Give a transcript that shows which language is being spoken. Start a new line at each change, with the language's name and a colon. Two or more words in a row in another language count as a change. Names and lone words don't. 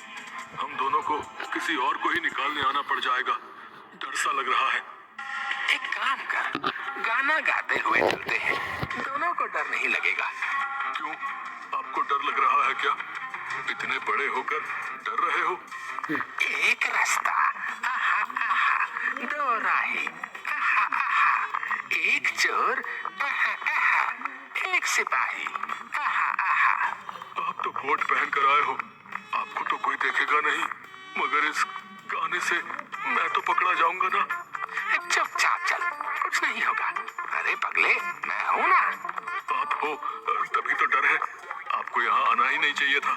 Hindi: हम दोनों को किसी और को ही निकालने आना पड़ जाएगा। डर सा लग रहा है। एक काम कर, गाना गाते हुए चलते हैं, दोनों को डर नहीं लगेगा। क्यों, आपको डर लग रहा है क्या? इतने बड़े होकर डर रहे हो? एक रास्ता, आहा आहा, दो राही, आहा आहा, एक चोर, आहा आहा, एक सिपाही, आहा आहा। आप तो कोट पहन कर आए हो, आपको तो कोई देखेगा नहीं, मगर इस गाने से मैं तो पकड़ा जाऊंगा ना। चुपचाप चल, कुछ नहीं होगा। अरे पगले, मैं हूं ना। आप हो आपको यहाँ आना ही नहीं चाहिए था।